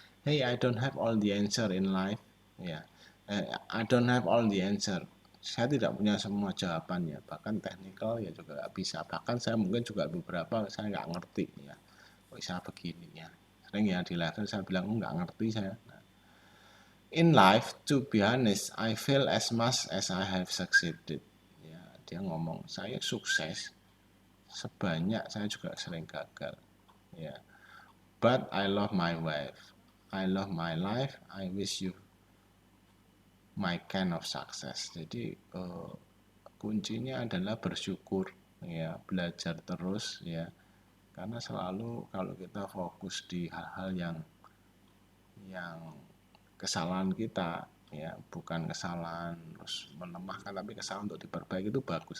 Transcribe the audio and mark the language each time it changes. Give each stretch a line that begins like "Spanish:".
English: Hey, I don't have all the answer in life. Ya, I don't have all the answer.
Indonesian: Saya tidak punya semua jawabannya. Bahkan teknikal ya juga nggak bisa. Bahkan saya mungkin juga beberapa saya nggak ngerti ya. Kok bisa begini ya. Sering ya di level saya bilang nggak ngerti saya.
English: Nah, in life, to be honest, I fail as much as I have succeeded.
Indonesian: Ya, dia ngomong, saya sukses sebanyak saya juga sering gagal.
English: Ya, but I love my wife. I love my life. I wish you my kind of success.
Indonesian: Jadi kuncinya adalah bersyukur, ya, belajar terus, ya, karena selalu kalau kita fokus di hal-hal yang kesalahan kita, ya, bukan kesalahan terus melemahkan, tapi kesalahan untuk diperbaiki itu bagus.